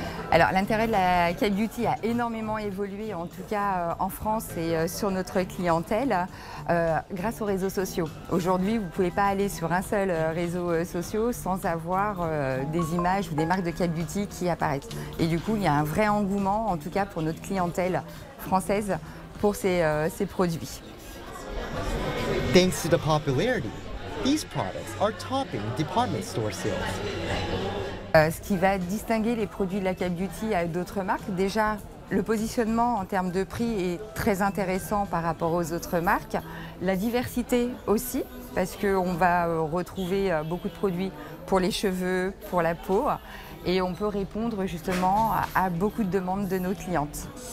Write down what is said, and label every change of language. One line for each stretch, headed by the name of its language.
French: Alors, l'intérêt de la K-Beauty a énormément évolué, en tout cas en France et sur notre clientèle, grâce aux réseaux sociaux. Aujourd'hui, vous ne pouvez pas aller sur un seul réseau social sans avoir des images ou des marques de K-Beauty qui apparaissent. Et du coup, il y a un vrai engouement, en tout cas pour notre clientèle française, pour ces produits.
English: Thanks to the popularity, these products are topping department store sales.
French: Ce qui va distinguer les produits de la K-Beauty à d'autres marques, déjà le positionnement en termes de prix est très intéressant par rapport aux autres marques. La diversité aussi, parce qu'on va retrouver beaucoup de produits pour les cheveux, pour la peau, et on peut répondre justement à beaucoup de demandes de nos clientes.